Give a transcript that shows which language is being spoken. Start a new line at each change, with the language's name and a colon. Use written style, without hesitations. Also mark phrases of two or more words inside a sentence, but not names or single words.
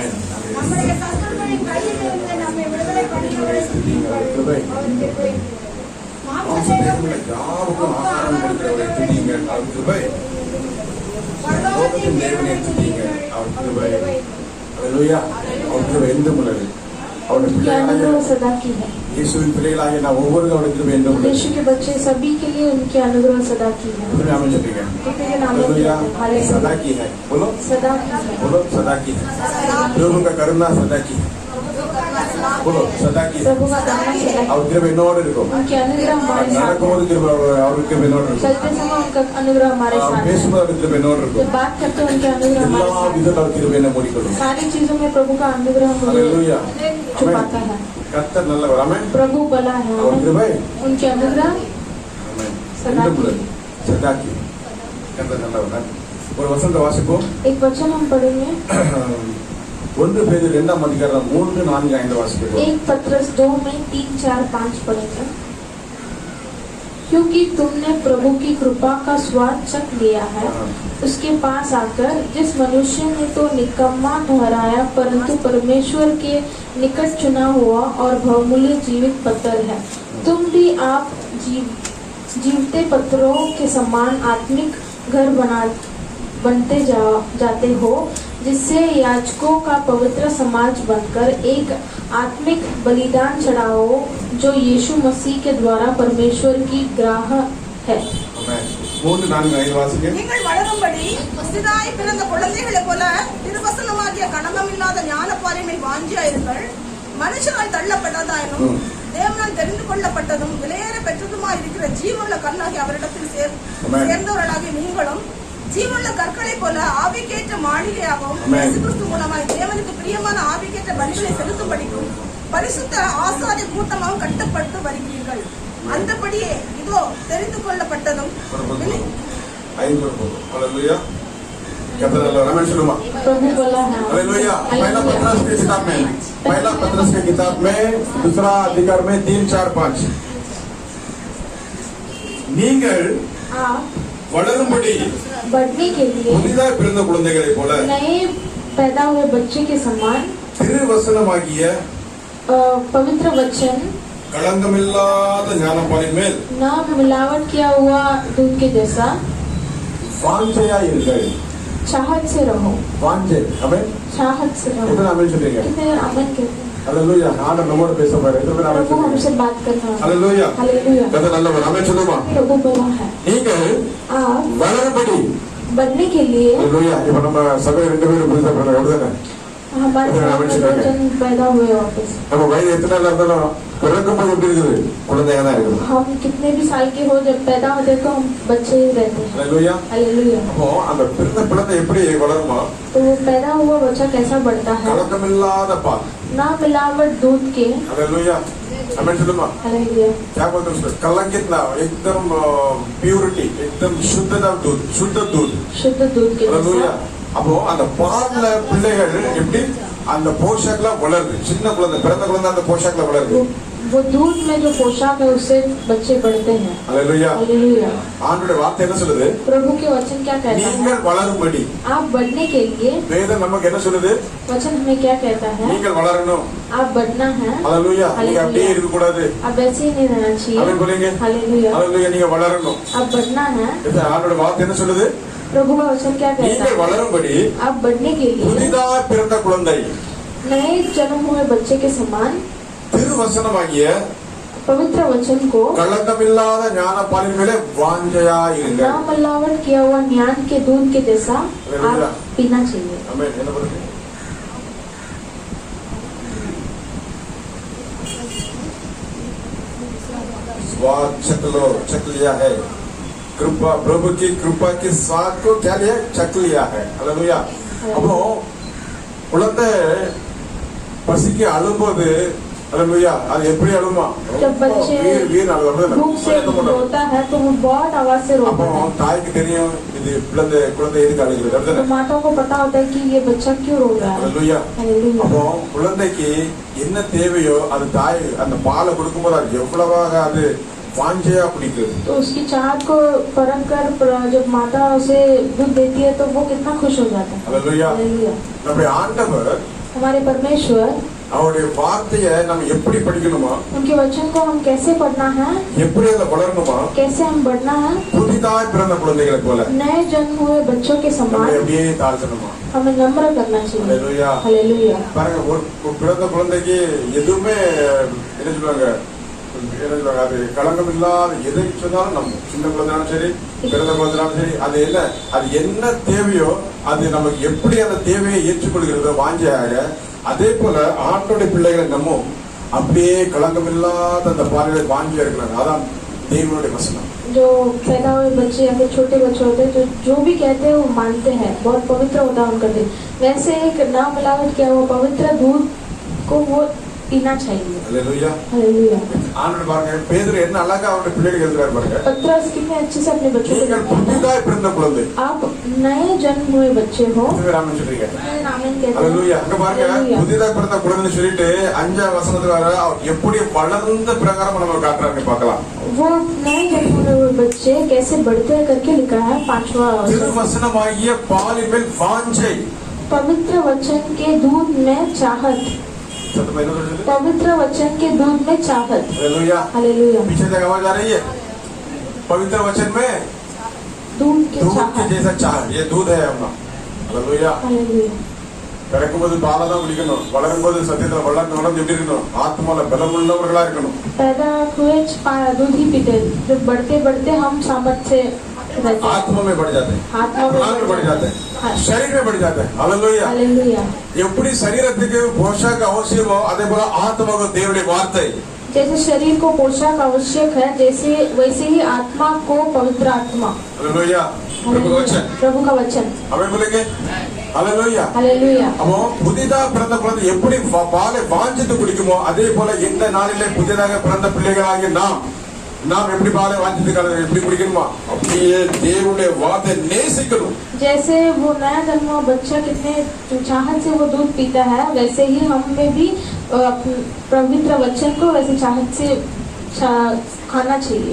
Tamil: நம்முடைய சத்துருக்களின் கையில் இருந்து நம்மை விடுதலை பண்ணியவரை துதியுங்கள். அவர் கிருபை என்றும் உள்ளது. மாம்சதேகங்களை யாருக்கும் ஆகாரம் கொடுக்கிறவரை துதியுங்கள். அவர் கிருபை. பரலோகத்தின் தேவனை துதியுங்கள். அவர் அவர் கிருபை. கிருபை. ஹல்லேலூயா. அவர் கிருபை என்றும் உள்ளது. அவருடைய
Hindi: उनके अनुग्रह
Tamil: பிள்ளைகளாகிய
Hindi: सदा की है।
Tamil: இயேசுவின் பிள்ளைகளாகிய நான் ஒவ்வொரு அவருடைய கிருபை என்றும் உள்ளது.
Hindi: यीशु के बच्चे सभी के लिए उनके अनुग्रह सदा की है। कितने आमीन சொல்றீங்க? कितने के नाम हालेलुया. हालेलुया। सदा की है. बोलो सदा की है। बोलो सदा की है. प्रभु का करुणा सदा की है. बोलो सदा की है. प्रभु का दाना सदा की
Tamil: அவர் கிருபை என்னோடு இருக்கும்.
Hindi: है। उनके अनुग्रह हमारे साथ
Tamil: நடக்கும்போது கிருபை அவருக்கு கிருபை என்னோடு இருக்கும்.
Hindi: चलते समय उनका अनुग्रह हमारे
Tamil: அவர்
Hindi: साथ है।
Tamil: பேசும்போது அவருக்கு கிருபை என்னோடு
Hindi: जब
Tamil: இருக்கும்.
Hindi: बात करते हैं उनके अनुग्रह
Tamil: எல்லா
Hindi: हमारे साथ
Tamil: விதத்தில் அவர் கிருபை என்ன மூடிக்கொள்ளும்.
Hindi: है। सारी चीजों में प्रभु का अनुग्रह हमें हालेलुया. छुपाता है।
Tamil: கர்த்தர் நல்லவர். ஆமென்.
Hindi: प्रभु भला है।
Tamil: அவர் கிருபை
Hindi: उनके अनुग्रह
Tamil: ஆமென்.
Hindi: सदा
Tamil: என்றும்
Hindi: की
Tamil: உள்ளது.
Hindi: सदा की.
Tamil: கர்த்தர் நல்லவர். ஒரு வசனத்தை வாசிப்போம்.
Hindi: एक वचन हम पढ़ेंगे।
Tamil: 1 பேதுரு 2ஆம் அதிகாரம் 3, 4, 5 வாசிப்போம்.
Hindi: 1 पत्रस 2 में 3, 4, 5 पढ़ेंगे। क्योंकि तुमने प्रभु की कृपा का स्वाद चख लिया है, उसके पास आकर जिस मनुष्य ने तो निकम्मा ठहराया परंतु परमेश्वर के निकट चुना हुआ और बहुमूल्य जीवित पत्थर है, तुम भी आप जीवते पत्थरों के समान आत्मिक घर बनते जाते हो, जिससे याजकों का पवित्र समाज बनकर एक आत्मिक बलिदान चढ़ाओ, जो यीशु मसीह के द्वारा परमेश्वर की ग्राह है।
Tamil: மூன்று நான்கு ஐந்து வாசிக்க. நீங்கள் வளரும்படி புதிதாய் பிறந்த குழந்தைகளைப் போல திருவசனமாகிய களங்கமில்லாத ஞானப்பாலினை வாஞ்சியாயிருங்கள். மனுஷரால் தள்ளப்பட்டதாயினும் தேவனால் தெரிந்து கொள்ளப்பட்டதும் விலையேற பெற்றதுமாய் இருக்கிற ஜீவனுள்ள கல்லாகி அவரிடத்தில் சேர்ந்தவர்களாகி நீங்களும் ஜீவனுள்ள கற்களை போல ஆவிக்கேற்ற மாளிகையாகவும் இயேசு கிறிஸ்து மூலமாய் தேவனுக்கு பிரியமான ஆவிக்கேற்ற பலிகளை செலுத்தும்படிக்கும் பரிசுத்த ஆசாரிய கூட்டமாகவும் கட்டப்பட்டு வருகிறீர்கள். அந்தபடியே இதோ தெரிந்து கொள்ளப்பட்டதும்
Hindi: हालेलुया कहते हैं रमेश शर्मा हालेलुया पहला पत्रस के किताब में दूसरा अधिकार में 3 4 5
Tamil: நீங்கள் வளரும்படி
Hindi: बढ़ने के लिए
Tamil: புதிதாய் பிறந்த குழந்தைகளைப் போல
Hindi: नए पैदा हुए बच्चे के समान
Tamil: திருவசனமாகிய
Hindi: पवित्र वचन
Tamil: களங்கமில்லாத ஞானப்பாலின் மேல்
Hindi: न मिलावट किया हुआ दूध के जैसा
Tamil: வாஞ்சையாயிருங்கள்.
Hindi: चाहत से रहो.
Tamil: வாஞ்சை आमेन
Hindi: चाहत से रहो. कितना आमेन सुनेंगे. कितने आमेन कहते हैं. हालेलुया आना नंबर पे सब है तो फिर आमेन प्रभु हमसे बात करना. हालेलुया हालेलुया कहते நல்லவர் आमेन सुनोमा. प्रभु बोला है
Tamil: நீங்கள்
Hindi: आप
Tamil: வளரும்படி
Hindi: बढ़ने के लिए
Tamil: हालेलुया இப்போ நம்ம சபை ரெண்டு பேரும் புதுசா பிறந்தோம் அப்படிதானே.
Hindi: हमारे वचन पैदा हुए वापस.
Tamil: நம்ம வயது எத்தனை நாள் இருந்தாலும் பிறக்கும்போது எப்படி இருக்குது குழந்தையா தான் இருக்குது.
Hindi: हम कितने भी साल के हो जब पैदा होते तो हम बच्चे ही रहते हैं. हालेलुया हालेलुया.
Tamil: அப்போ அந்த பிறந்த குழந்தை எப்படி வளருமா.
Hindi: तो वो पैदा हुआ बच्चा कैसा बढ़ता है.
Tamil: கலக்கமில்லாத பால்
Hindi: ना मिलावट दूध के. हालेलुया आमेन सुनोमा. हालेलुया. क्या बोलते हैं उसको कलंकित ना एकदम प्यूरिटी एकदम शुद्धता दूध शुद्ध दूध शुद्ध दूध के हालेलुया.
Tamil: அப்போ அந்த பால்ல பிள்ளைகள் எப்படி அந்த போஷாக்ல வளருது. சின்ன குழந்தை பிறந்த குழந்தை அந்த போஷாக்ல வளருது.
Hindi: वो दूध में जो पोशाक है उससे बच्चे बढ़ते हैं. हालेलुया. हालेलुया.
Tamil: ஆண்டவருடைய வார்த்தை என்ன சொல்லுது.
Hindi: प्रभु के वचन क्या कहता है.
Tamil: நீங்கள் வளரும்படி
Hindi: आप बढ़ने के लिए
Tamil: வேதம் நமக்கு என்ன சொல்லுது.
Hindi: वचन हमें क्या कहता है.
Tamil: நீங்கள் வளரணும்.
Hindi: आप बढ़ना है. हालेलुया.
Tamil: நீங்க அப்படியே இருக்க கூடாது.
Hindi: आप वैसे ही नहीं रहना चाहिए. ஆமென் बोलेंगे. हालेलुया.
Tamil: हालेलुया நீங்க வளரணும்.
Hindi: आप बढ़ना है.
Tamil: இது ஆண்டவருடைய வார்த்தை என்ன சொல்லுது.
Hindi: प्रभु का वचन क्या कहता
Tamil: நீங்கள்
Hindi: है.
Tamil: வளரும்படி
Hindi: आप बढ़ने के लिए
Tamil: புதிதாக பிறந்த குழந்தை
Hindi: नए जन्म हुए बच्चे के समान
Tamil: திருவசனமாகிய
Hindi: पवित्र वचन को
Tamil: कलंकमिल्लाத ஞானப்பாலின் மேலே வாஞ்சையாயிருங்கள்.
Hindi: ना मिलावट किया हुआ ज्ञान के दूध के जैसा आप पीना चाहिए. आमेन.
Tamil: என்ன பண்ணுங்க.
Hindi: स्वाद चख लिया है. कृपा प्रभु की कृपा के स्वाद को क्या लिया चख लिया है. हालेलुया.
Tamil: அப்போ குழந்தை பசிக்கு அழும்போது हालेलुया அது எப்படி அழுமா.
Hindi: जब बच्चे भूख से रोता है तो वो बहुत आवाज से रोता है.
Tamil: தாய்க்கு தெரியும் இது குழந்தை எதுக்கு அழுகுது.
Hindi: तो माता को पता होता है कि ये बच्चा क्यों रो रहा है. हालेलुया. हालेलुया.
Tamil: அப்போ குழந்தைக்கு என்ன தேவையோ அது தாய் அந்த பாலை கொடுக்கும்போது அது எவ்வளவாக அது வாஞ்சையா பிடிக்குது.
Hindi: तो उसकी चाहत को परख कर जब माता उसे दूध देती है तो वो कितना खुश हो जाता है. हालेलुया. हालेलुया.
Tamil: நம்முடைய ஆண்டவர்
Hindi: हमारे परमेश्वर
Tamil: அவருடைய வார்த்தையை நம்ம எப்படி படிக்கணுமா.
Hindi: उनके वचन को हम कैसे पढ़ना है.
Tamil: எப்படி அதை வளரணுமா.
Hindi: कैसे हम बढ़ना है.
Tamil: புதிதாய் பிறந்த குழந்தைகளை போல
Hindi: नए जन्म हुए बच्चों के
Tamil: நம்ம
Hindi: समान
Tamil: அப்படியே தாழ்த்தணுமா.
Hindi: हमें नम्र करना चाहिए. हालेलुया. हालेलुया.
Tamil: பாருங்க ஒரு பிறந்த குழந்தைக்கு எதுவுமே என்ன சொல்லுவாங்க அது களங்கம் இல்லாத எதை சொன்னாலும் நம்ம சின்ன குழந்தைனாலும் சரி பிறந்த குழந்தைனாலும் சரி அது என்ன தேவையோ அது நமக்கு எப்படி அந்த தேவையை ஏற்றுக்கொள்கிறதோ வாஞ்சியாக அதே போல ஆண்டோடைய பிள்ளைகளை நம்ம அப்படியே களங்கம் இல்லாத அந்த பாறைகளை வாஞ்சியா இருக்கிறாங்க. அதான் தேவனுடைய வசனம்.
Hindi: जो पैदा हुए बच्चे या फिर छोटे बच्चे होते हैं जो भी कहते हैं वो मानते हैं. बहुत पवित्र होता है उनका दिल. वैसे एक ना मिलावट किया हुआ पवित्र दूध को वो पीना चाहिए. हालेलुया. हालेलुया.
Tamil: ஆண்டவர் பாருங்க பேதுரு என்ன அழகா அவருடைய பிள்ளைகளுக்கு எழுதுறாரு பாருங்க.
Hindi: पत्रस कितने अच्छे से अपने बच्चों
Tamil: நீங்கள்
Hindi: को
Tamil: புதிதாய் பிறந்த குழந்தை.
Hindi: आप नए जन्म हुए बच्चे हो.
Tamil: ஆமென் சொல்றீங்க.
Hindi: आमीन कहते हैं. हालेलुया.
Tamil: அங்க பாருங்க புதிதாய் பிறந்த குழந்தைன்னு சொல்லிட்டு 5ஆம் வசனத்துல வர எப்படி வளர்ந்த பிரகாரம் நம்ம காட்டுறாங்க பார்க்கலாம்.
Hindi: वो नए जन्म हुए बच्चे कैसे बढ़ते हैं करके लिखा है 5वां.
Tamil: திருவசனமாகிய பாலின் மேல் வாஞ்சை.
Hindi: पवित्र वचन के दूध में चाहत. पवित्र वचन के दूध में चाहत. हालेलुया. हालेलुया. पीछे तक आवाज आ रही है. पवित्र वचन में दूध के दूध के चाहत। जैसा चाह, ये दूध है अपना। हालेलुया। हालेलुया।
Tamil: பிறக்கும்போது பாலை தான் குடிக்கணும், வளரும்போது சத்தியத்துல வளர்ந்து எப்படி இருக்கணும், ஆத்மால பலம் உள்ளவர்களா இருக்கணும்.
Hindi: पैदा हुए दूध ही पीते, जब बढ़ते बढ़ते हम सामर्थ से रहते हैं। आत्मा में बढ़ जाते हैं, आत्मा में प्राण में बढ़ जाते हैं, शरीर में बढ़ जाते हैं। हालेलुया। हालेलुया।
Tamil: எப்படி சரீரத்துக்கு போஷாக்கு அவசியமோ அதே போல ஆத்மாவுக்கு தேவனுடைய வார்த்தை,
Hindi: जैसे शरीर को पोषक आवश्यक है, जैसे वैसे ही आत्मा को पवित्र आत्मा। हालेलुया। प्रभु का वचन, प्रभु का वचन। हमें बोलेंगे हालेलुया। हालेलुया।
Tamil: அப்போ புதிதா பிறந்த குழந்தை எப்படி பாலை வாஞ்சித்து குடிக்குமோ அதே போல இந்த நாளிலே புதிதாக பிறந்த பிள்ளைகளாகிய நாம் எப்படி பாலை வாஞ்சித்து எப்படி குடிக்கணுமா, அப்படியே தேவனுடைய வார்த்தை நேசிக்கணும்.
Hindi: जैसे वो नया जन्मा बच्चा कितने चाहत से वो दूध पीता है, वैसे ही हम में भी पवित्र वचन को वैसे चाहत से खाना चाहिए।